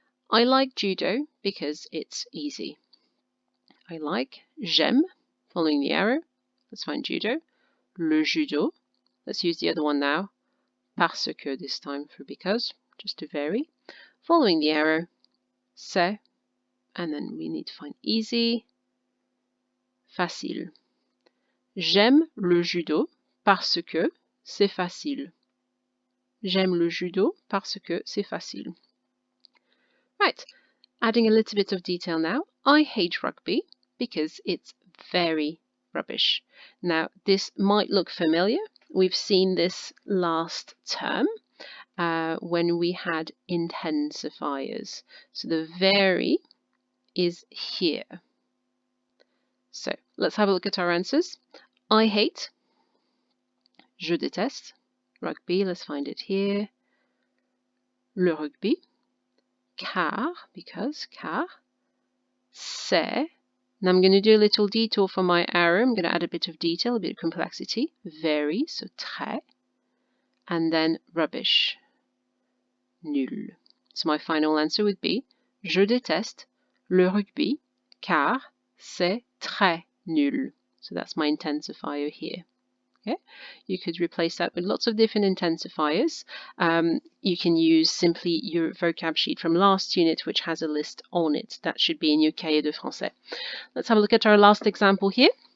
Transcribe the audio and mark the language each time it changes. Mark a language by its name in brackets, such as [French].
[English] I like judo because it's easy. I like, j'aime, following the arrow. Let's find judo. Le judo. Let's use the other one now. Parce que this time for because, just to vary. Following the arrow, c'est, and then we need to find easy, facile. [French] J'aime le judo parce que c'est facile. J'aime le judo parce que c'est facile. [English] Right, adding a little bit of detail now. I hate rugby because it's very rubbish. Now, this might look familiar. We've seen this last term when we had intensifiers. So the very is here. So let's have a look at our answers. I hate, je déteste, rugby, let's find it here. [French] Le rugby, car, because, car, c'est. [English] Now I'm going to do a little detour for my arrow. I'm going to add a bit of detail, a bit of complexity. Very, so très. And then rubbish, nul. So my final answer would be, [French] je déteste le rugby, car c'est très nul. [English] So that's my intensifier here. Okay. You could replace that with lots of different intensifiers. You can use simply your vocab sheet from last unit, which has a list on it. That should be in your Cahier de Français. Let's have a look at our last example here.